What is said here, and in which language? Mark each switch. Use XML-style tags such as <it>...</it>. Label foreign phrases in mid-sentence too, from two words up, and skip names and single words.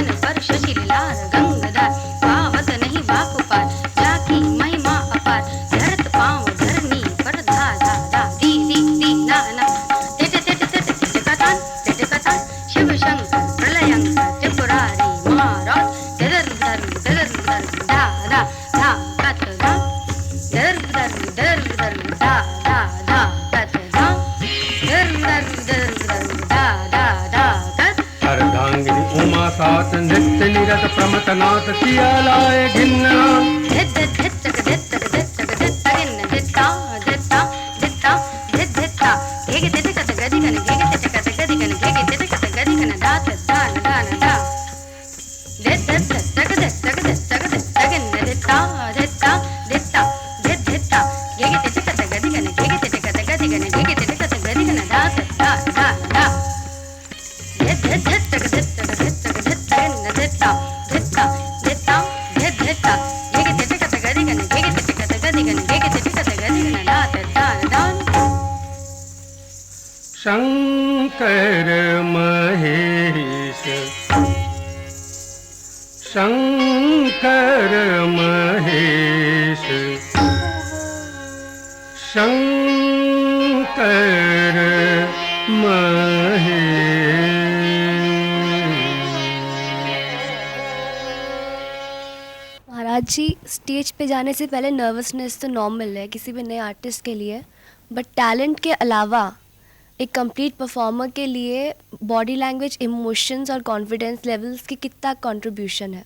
<hi>पर शशिल लार गंगधार, पावत नहीं बाप पार, जाकी महिमा अपार, धरत पांव धरनी पर धा धा धा, दी दी दी ना ना, तिट तिट तिट तिट कतान, शिव शंकर प्रलयंकर त्रिपुरारी महाराज, दर दर दर दर धा धा धा कत धा, दर दर दर दर धा धा धा कत धा, दर दर दर दर धा धा धा कत। अर्धांगिरी उमा सात नित्य निरत प्रमथनाथ, तियालाय घिन्नान। धित धित धित तक धित तक धित तक धित तगिन धित्ता धित्ता धित्ता धित धित्ता, घेगे धित कत गदि गन घेगे धित कत गदि गन घेगे धित कत गदि गन दात दान दान दा, धित धित तक धित तक धित तक धित तगिन धित्ता धित्ता धित्ता धित धित्ता, घेगे धित कत गदि गन घेगे धित कत गदि गन घेगे धित कत गदि गन दात दान दान दा, धित धित तक धित तक धित तक धित तगिन धित्ता धित्ता धित्ता धित धित्ता, घेगे धित कत गदि गन घेगे धित कत गदि गन घेगे धित कत गदि गन दात दान दान। शंकर महेश, शंकर महेश, शंकर शंकर महेश। महाराज जी, स्टेज पे जाने से पहले नर्वसनेस तो नॉर्मल है किसी भी नए आर्टिस्ट के लिए,</hi> <en>but talent</en> <hi>के अलावा एक</hi> <en>complete performer</en> <hi>के लिए</hi> <en>body language, emotions</en> <hi>और</hi> <en>confidence levels</en> <hi>की कितना कंट्रीब्यूशन है?</hi>